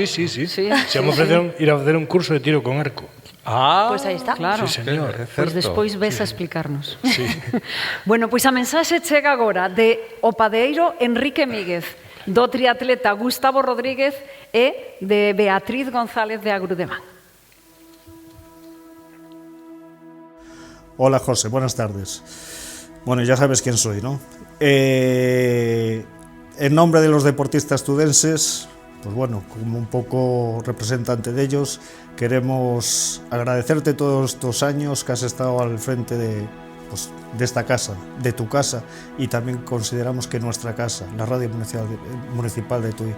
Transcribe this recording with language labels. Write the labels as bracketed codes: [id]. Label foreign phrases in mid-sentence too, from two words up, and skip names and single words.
[gl] Xa me ofreceron ir a facer un curso de tiro con arco. Pois aí está. Claro. [es] Sí, señor. [gl] Pois despois ves a explicarnos. [es] Sí. [gl] Bueno, pois a mensaxe chega agora de o padeiro Enrique Míguez, do triatleta Gustavo Rodríguez e de Beatriz González de Agrudemán. [es] Hola, José, buenas tardes. Bueno, ya sabes quién soy, ¿no? En nombre de los deportistas tudenses, pues bueno, como un poco representante de ellos, queremos agradecerte todos estos años que has estado al frente de esta casa, de tu casa, y también consideramos que nuestra casa, la Radio Municipal de Tui.